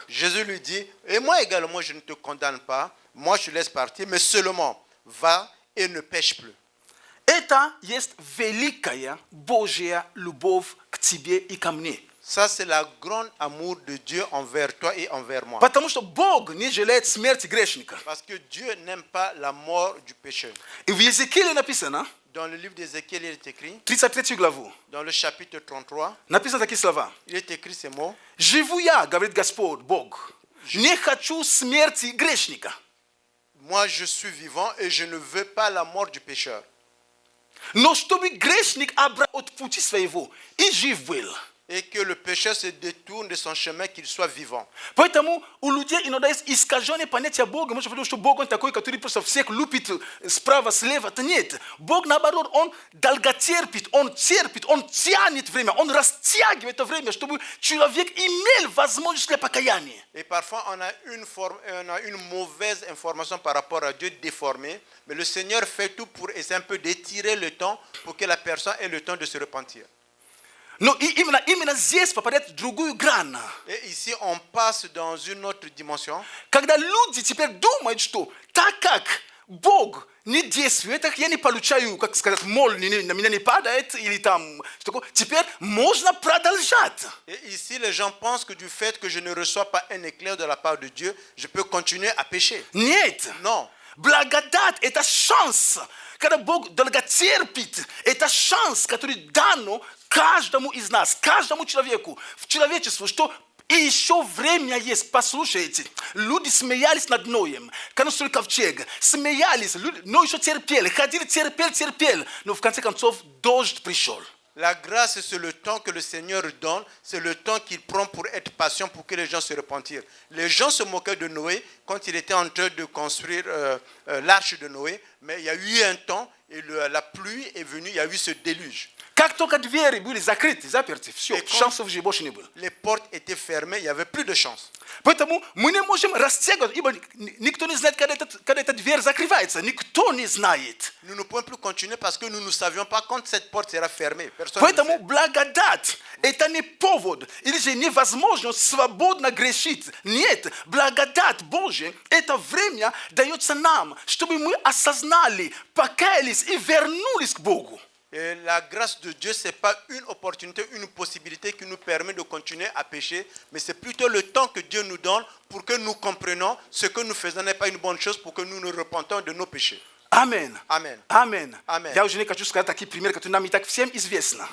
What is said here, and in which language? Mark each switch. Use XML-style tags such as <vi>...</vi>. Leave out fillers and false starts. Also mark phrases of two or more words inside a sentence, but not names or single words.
<fr>Jésus lui dit, et moi également, je ne te condamne pas, moi je te laisse partir, mais seulement va et ne pêche plus.</fr> <ru>Это есть великая Божья любовь к тебе и ко мне.</ru> <fr>Ça, c'est le grand amour de Dieu envers toi et envers moi.</fr> <ru>Потому что Бог не жалеет смерти грешника.</ru> <fr>Parce que Dieu n'aime pas la mort du pécheur.</fr> <ru>И в Иезекииле написано,</ru> <fr>Dans le livre d'Ézéchiel, il est écrit,</fr> <ru>33 главу,</ru> <fr>dans le chapitre 33,</fr> <ru>написано такие слова.</ru> <fr>il est écrit ces mots.</fr> <ru>Живу я, говорит Господь, Бог, не хочу смерти грешника.</ru> <fr>Moi, je suis vivant et je ne veux pas la mort du pécheur.</fr> <ru>Но чтобы грешник обрал от пути своего и жив был. Et que le pécheur se détourne de son chemin, qu'il soit vivant. Поэтому у людей иногда есть искаженное понятие Бога. Может быть, что Бог он такой, который просто всех лупит справа, слева. Это нет. Бог, наоборот, он долготерпит, он терпит, он тянет время, он растягивает это время, чтобы человек имел возможность для покаяния.</ru> <fr>Et parfois, on a une mauvaise information par rapport à Dieu déformée, mais le Seigneur fait tout pour essayer un peu d'étirer le temps pour que la personne ait le temps de se repentir.</fr> <ru>Но именно здесь попадает в другую грань.</ru> <fr>Et ici, on passe dans une autre dimension.</fr> <ru>Когда люди теперь думают, что так как Бог не действует, я не получаю, как сказать, молнии на меня не падает, или там, что теперь можно продолжать.</ru> <fr>Et ici, les gens pensent que du fait que je ne reçois pas un éclair de la part de Dieu, je peux continuer à pécher.</fr> <ru>Нет.</ru> <fr>Non.</fr> <ru>Благодать – это шанс. Когда Бог долготерпит, это шанс, который дан каждому из нас, каждому человеку, в человечеству, что и еще время есть. Послушайте, люди смеялись над Ноем, когда строили ковчег, смеялись, но еще терпели, ходили, терпели, но в конце концов дождь пришел.</ru> <fr>La grâce, c'est le temps que le Seigneur donne, c'est le temps qu'il prend pour être patient, pour que les gens se repentirent. Les gens se moquaient de Noé quand il était en train de construire l'arche de Noé, mais il y a eu un temps, et la pluie est venue, il y a eu ce déluge.</fr> <ru>Как только двери были закрыты, заперты, все, шансов же больше не было.</ru> <fr>Les portes étaient fermées, il n'y avait plus de chance.</fr> <ru>Поэтому мы не можем растягивать, ибо никто не знает, когда эта дверь закрывается. Никто не знает.</ru> <fr>Nous ne pouvons plus continuer parce que nous ne savions pas quand cette porte sera fermée. Personne ne</fr> <ru>Поэтому</ru> <fr>sait.</fr> <ru>благодать – это не повод, или же невозможность свободно грешить. Нет, благодать Божия – это время дается нам, чтобы мы осознали, покаялись и вернулись к Богу.</ru> <fr>Et la grâce de Dieu, ce n'est pas une opportunité, une possibilité qui nous permet de continuer à pécher, mais c'est plutôt le temps que Dieu nous donne pour que nous comprenions ce que nous faisons n'est pas une bonne chose, pour que nous nous repentons de nos péchés. Amen. Amen. Amen. Amen.</fr> <ru>Я уже не хочу сказать такие примеры, которые нам и так всем известны.</ru>